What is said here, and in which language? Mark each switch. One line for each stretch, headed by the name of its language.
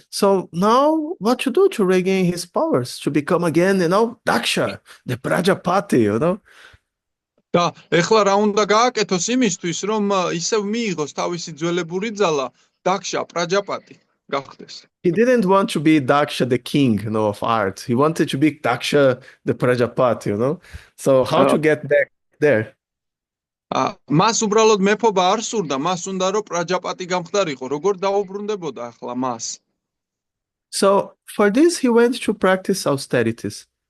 English: So now what to do to regain his powers, to become again, Daksha, the Prajapati,
Georgian: და ეხლა რა უნდა გააკეთოს იმისთვის, რომ ისევ მიიღოს თავისი ძველებური ძალა, დაქშა, პრაჯაპატი გახდეს.
English: He didn't want to be Daksha, the king, of art. He wanted to be Daksha, the Prajapati, So how to get back there?
Georgian: მას უბრალოდ მეფობა არ სურდა, მას უნდა რომ პრაჯაპატი გამხდარიყო, როგორ დაუბრუნდებოდა ახლა მას.
English: So for this he went to practice austerities.